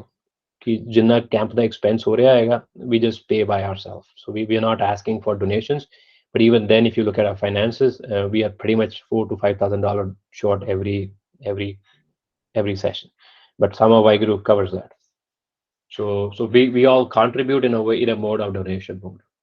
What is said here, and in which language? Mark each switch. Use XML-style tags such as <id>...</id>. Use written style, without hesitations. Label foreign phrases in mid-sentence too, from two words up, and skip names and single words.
<pa>ਕਿ ਜਿਤਨਾ camp ਦਾ expense हो ਰਿਹਾ ਹੈਗਾ,</pa> <en>we just pay by ourselves. So we are not asking for donations. But even then, if you look at our finances, we are pretty much $4,000 to $5,000 short every session. But some of our group covers that. So we all contribute in a way, in a mode of donation mode.</en>